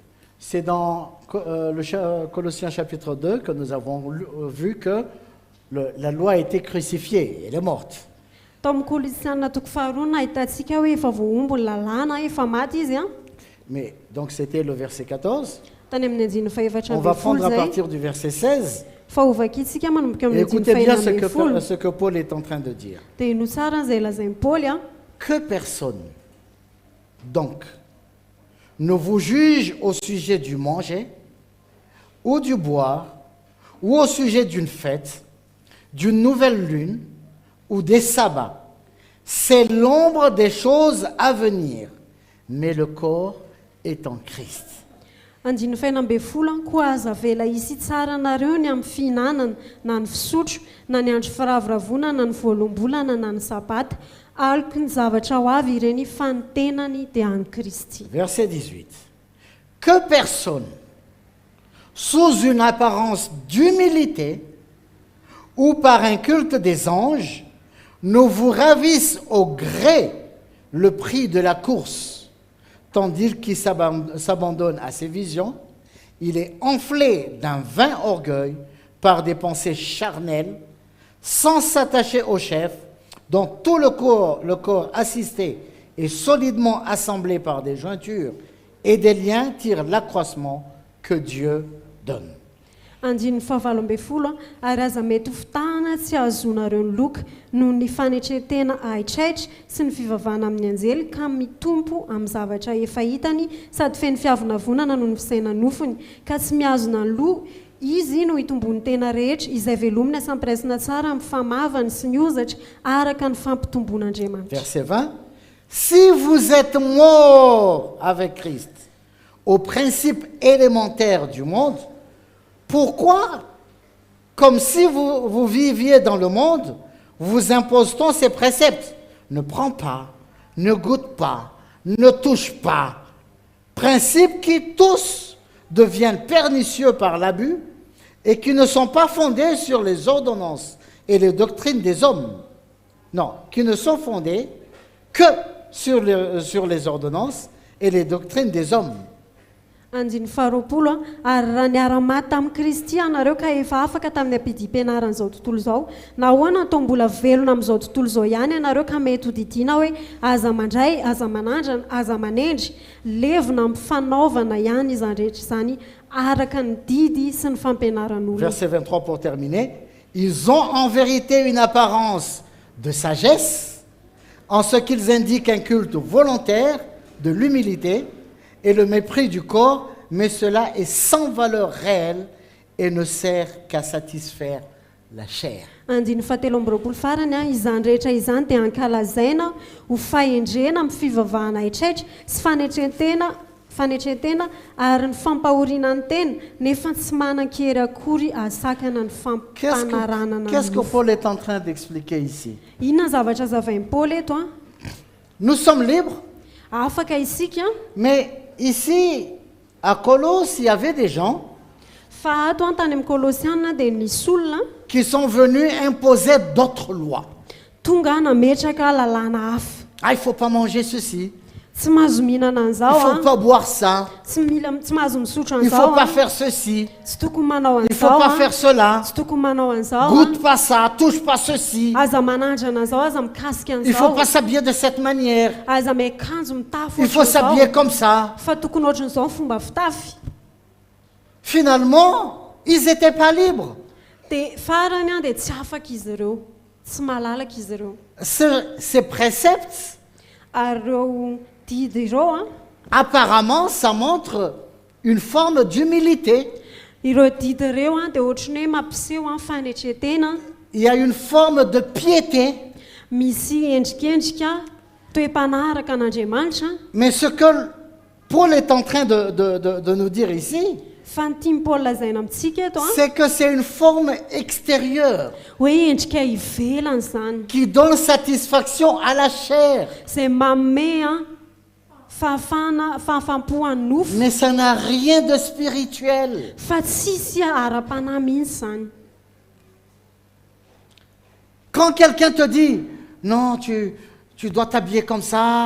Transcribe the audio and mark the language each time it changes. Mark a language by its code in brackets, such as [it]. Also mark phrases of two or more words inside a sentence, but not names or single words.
[fr] C'est dans Colossiens chapitre 2 que nous avons vu que la loi a été crucifiée, elle est morte. [mg] tao amin'ny kolosianina toko faharoa no ahitantsika hoe efa voaombo ny lalàna efa maty izy a [fr] Mais donc c'était le verset 14. [mg] tany amin'ny andiny faefatra [fr] On va [mg] ambin'ny folo [fr] prendre à [mg] zay [fr] partir du verset 16. [mg] fa ovakitsika manomboka [fr] Et [mg] amin'ny andiny [fr] écoutez bien [mg] faina ambin'ny folo [fr] ce que Paul est en train de dire. [mg] dia ino tsara izay lazain'ny paoly a [fr] Que personne, donc, ne vous juge au sujet du manger, ou du boire, ou au sujet d'une fête, d'une nouvelle lune, ou des sabbats. C'est l'ombre des choses à venir, mais le corps est en Christ. [mg] andiny faina ambe folo a koa aza vela isy tsara nareo ny amin'ny fihinanana na ny fisotro na ny andro firavoravona na ny voalombolana na ny sabata aloko ny zavatra ho avy ireny fa ny tenany dia any Kristy. [fr] Verset 18. Que personne, sous une apparence d'humilité ou par un culte des anges, ne vous ravisse au gré le prix de la course, tandis qu'il s'abandonne à ses visions, il est enflé d'un vain orgueil par des pensées charnelles, sans s'attacher au chef, dont tout le corps assisté et solidement assemblé par des jointures et des liens tire l'accroissement que Dieu donne. [mg] andiny fahavalo ambe folo a ary aza mety ho fitahana tsy ahazonareo ny loka noho ny fanetretena ahitraitra sy ny fivavahana amin'ny anjely ka mitompo amin'ny zavatra efa hitany sady feny fiavonavonana noho ny fisaina nofony ka tsy mihazona ny loha izy no hitombony tena rehetra izay velomina sampiresina tsara amin'ny famavany sy ny ozatra araka ny fampitomboan'Andriamanitra. [fr] Verset 20. Si vous êtes morts avec Christ aux principes élémentaires du monde, pourquoi, comme si vous viviez dans le monde, vous impose-t-on ces préceptes? Ne prends pas, ne goûte pas, ne touche pas. Principes qui tous deviennent pernicieux par l'abus et qui ne sont pas fondés sur les ordonnances et les doctrines des hommes. Non, qui ne sont fondés que sur les ordonnances et les doctrines des hommes. [mg] andiny faharoapolo a ary raha niara-maty tamin'ny Kristy anareo ka efa afaka tamin'ny ampidim-pianaran'izao tontolo izao na hoana atao mbola velona amin'izao tontolo izao ihany anareo ka mety ho didiana hoe aza mandray aza manandrana aza manendry levona amin'ny fanaovana ihany izany rehetra izany araka ny didy sy ny fampianaran'olona. [fr] Verset 23 pour terminer. Ils ont en vérité une apparence de sagesse en ce qu'ils indiquent un culte volontaire de l'humilité et le mépris du corps, mais cela est sans valeur réelle et ne sert qu'à satisfaire la chair. [mg] andiny fahatelo amby roapolo farany a izany rehetra izany dia ankalazaina ho fahendrena amin'ny fivavahana hitraitra sy fanetretena ary ny fampahoriana ny tena nefa tsy manan-kery akory asakana ny fampanaranana. [fr] Qu'est-ce que Paul est en train d'expliquer ici? [mg] Inona zavatra zavain'ny Paul eto a? [fr] Nous sommes libres, [mg] Afaka isika, [fr] mais ici, à Colosse, il y avait des gens [mg] fa ato an tany amin'ny Kolosiana dia nisy olona [fr] qui sont venus imposer d'autres lois. [mg] tonga nametraka lalàna hafa. [fr] Ah, il ne faut pas manger ceci, [mg] Tsy mahazo mihinana [fr] il ne [mg] an'izao [fr] faut pas boire ça, [mg] tsy mahazo misotro [fr] il ne faut [mg] an'izao [fr] pas faire ceci, [mg] tsy tokony manao [fr] il ne faut [mg] an'izao [fr] pas faire cela, [mg] tsy tokony manao an'izao [fr] goûte pas ça, touche pas ceci, [mg] aza manandrana an'izao aza mikasika [fr] il ne faut [mg] an'izao [fr] pas s'habiller de cette manière, [mg] aza miakanjo mitafy [fr] il faut s'habiller comme ça. [mg] fa tokony ohatran'izao ny fomba fitafy. [fr] Finalement, ils n'étaient pas libres. [mg] Dia farany a dia tsy afaka izy ireo, tsy malalaka izy ireo. [fr] Ces préceptes, [mg] Ary ireo didy ireo a, [fr] apparemment, ça montre une forme d'humilité. [mg] ireo didy ireo a dia ohatrany hoe mampiseho a fanetretena, [fr] Il y a une forme de piété. [mg] misy endrikendrika toe-panaraka an'Andriamanitra. [fr] Mais ce que Paul est en train de nous dire ici, [mg] Fa ny tiany Paul lazaina amintsika eto a, [fr] c'est que c'est une forme extérieure [mg] hoe endrika ivelany zany, [fr] qui donne satisfaction à la chair. [mg] izay manome a fahafampohan'ny nofo, [fr] Mais ça n'a rien de spirituel. [mg] fa tsisy ara-panahy mihitsy zany. [fr] Quand quelqu'un te dit, non, tu dois t'habiller comme ça,